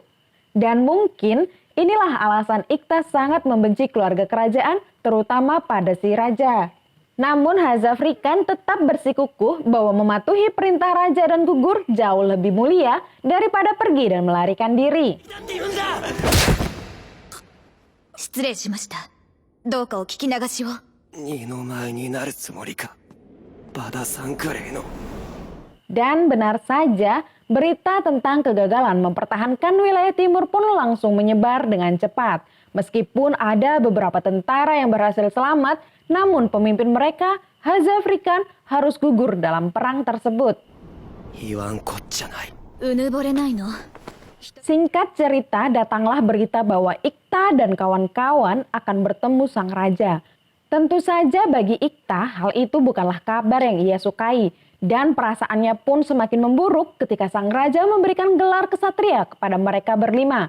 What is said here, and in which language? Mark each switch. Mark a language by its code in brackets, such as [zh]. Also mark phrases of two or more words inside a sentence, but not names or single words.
[id] Dan mungkin inilah alasan Ikta sangat membenci keluarga kerajaan, terutama pada si raja. Namun Hazafrikan tetap bersikukuh bahwa mematuhi perintah raja dan gugur jauh lebih mulia daripada pergi dan melarikan diri. [ja] 失礼しました。どうかお聞き流しを。二の舞になるつもりか。バダサンクレーの。 [id] Dan benar saja, berita tentang kegagalan mempertahankan wilayah timur pun langsung menyebar dengan cepat. Meskipun ada beberapa tentara yang berhasil selamat, namun pemimpin mereka, Hazafrikan, harus gugur dalam perang tersebut. [ja] 言わんこっちゃない。うぬぼれないの？ [id] Singkat cerita, datanglah berita bahwa Ikta dan kawan-kawan akan bertemu sang raja. Tentu saja bagi Ikta, hal itu bukanlah kabar yang ia sukai. Dan perasaannya pun semakin memburuk ketika sang raja memberikan gelar kesatria kepada mereka berlima.